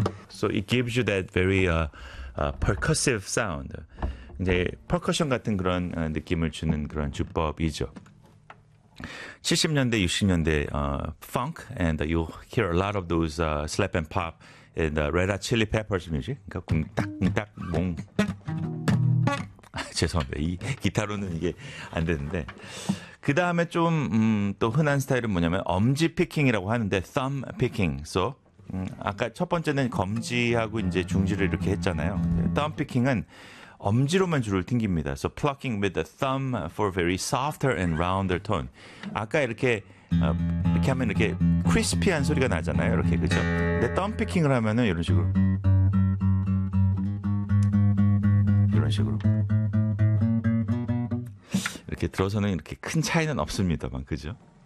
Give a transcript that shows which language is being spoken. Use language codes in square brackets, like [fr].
[en] So it gives you that very percussive sound. [ko] 이제 퍼커션 같은 그런 느낌을 주는 그런 주법이죠. [en] 70년대, 60년대 funk, and you hear a lot of those slap and pop in the Red Hot Chili Peppers music. [ko] 그러니까 쿵딱쿵딱몽. 죄송합니다. 이 기타로는 이게 안 되는데. 그 다음에 좀 또 흔한 스타일은 뭐냐면 엄지 피킹이라고 하는데 thumb picking. So 아까 첫 번째는 검지하고 이제 중지를 이렇게 했잖아요. thumb picking은 엄지로만 줄을 튕깁니다. [en] So plucking with the thumb for very softer and rounder tone. [ko] 아까 이렇게 이렇게 하면 이렇게 크리스피한 소리가 나잖아요. 이렇게 그죠? 근데 thumb picking을 하면은 이런 식으로 이렇게 들어서는 이렇게 큰 차이는 없습니다만 그죠?